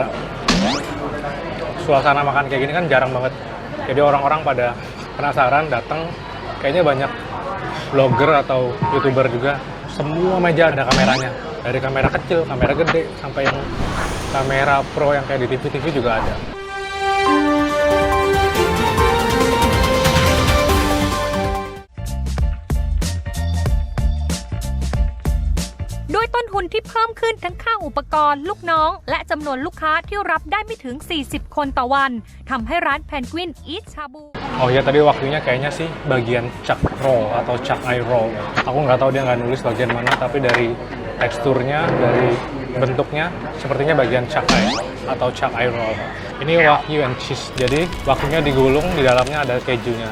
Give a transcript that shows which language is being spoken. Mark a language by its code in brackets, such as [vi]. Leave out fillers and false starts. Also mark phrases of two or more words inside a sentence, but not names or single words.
[id] Suasana makan kayak gini kan jarang banget. Jadi orang-orang pada penasaran datang. Kayaknya banyak vlogger atau YouTuber juga. Semua meja ada kameranya. Dari kamera kecil, kamera gede, sampai yang kamera pro yang kayak di TV-TV juga ada. [th] ด้วยต้นทุนที่เพิ่มขึ้นทั้งค่าอุปกรณ์ลูกน้องและจำนวนลูกค้าที่รับได้ไม่ถึง 40 คนต่อวันทำให้ร้านแพนกวินอีทชาบู [id] Oh ya, tadi waktunya kayaknya sih bagian chuck roll atau [en] chuck eye roll. [id] Aku nggak tahu dia nggak nulis bagian mana, tapi dari teksturnya, dari bentuknya, sepertinya bagian [en] chuck eye [id] atau [en] chuck eye roll. [id] Ini [en] wagyu and cheese, [id] jadi wagyunya digulung, di dalamnya ada kejunya.